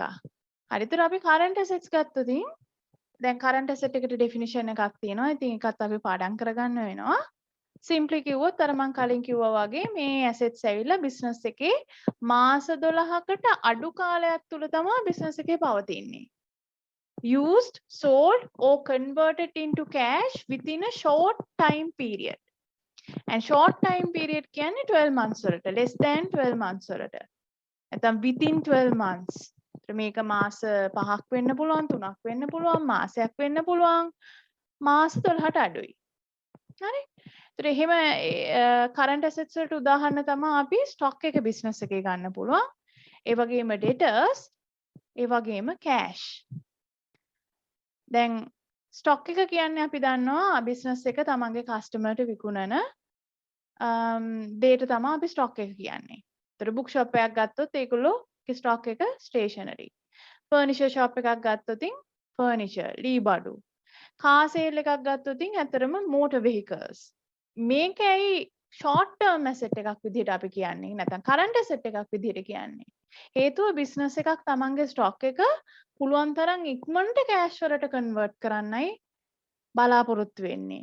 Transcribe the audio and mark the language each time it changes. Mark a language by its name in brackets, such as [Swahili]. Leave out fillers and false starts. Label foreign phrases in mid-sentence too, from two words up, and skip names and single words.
[Sinhala] හරිද? අපි [English] current assets [Sinhala] ගත්තොත් දැන් [English] current asset [Sinhala] එකට definition එකක් තියෙනවා. ඉතින් ඒකත් අපි පාඩම් කරගන්න වෙනවා. simply කිව්වොත් අර මම කලින් කිව්වා වගේ මේ assets ඇවිල්ලා business එකේ මාස 12කට අඩු කාලයක් තුල තමයි business එකේ පවතින්නේ. [English] used, sold or converted into cash within a short time period. And short time period කියන්නේ 12 months වලට, less than 12 months වලට. නැත්නම් within 12 months. [Sinhala] මේක මාස 5ක් වෙන්න පුළුවන්, 3ක් වෙන්න පුළුවන්, මාසයක් වෙන්න පුළුවන්, මාස 12ට අඩුයි. හරි? ඒතර එහෙම [English] current assets [Sinhala] වලට උදාහරණ තමයි අපි stock එක business එකේ ගන්න පුළුවන්. ඒ වගේම debtors, ඒ වගේම cash. දැන් stock එක කියන්නේ අපි දන්නවා business එක තමන්ගේ customerට විකුණන දේට තමයි අපි stock එක කියන්නේ. ඒතර [English] book shop [Sinhala] එකක් ගත්තොත් ඒගොල්ලෝගේ stock එක stationery. [English] furniture shop [Sinhala] එකක් ගත්තොත් furniture, ලී බඩු. [English] car sale [Sinhala] එකක් ගත්තොත් ඇත්තටම [English] motor vehicles. [Sinhala] මේකයි [English] short term asset [Sinhala] එකක් විදිහට අපි කියන්නේ. නැත්නම් [English] current asset [Sinhala] එකක් විදිහට කියන්නේ. හේතුව business එකක් තමන්ගේ stock එක පුළුවන් තරම් ඉක්මනට cash වලට convert කරන්නයි බලාපොරොත්තු වෙන්නේ.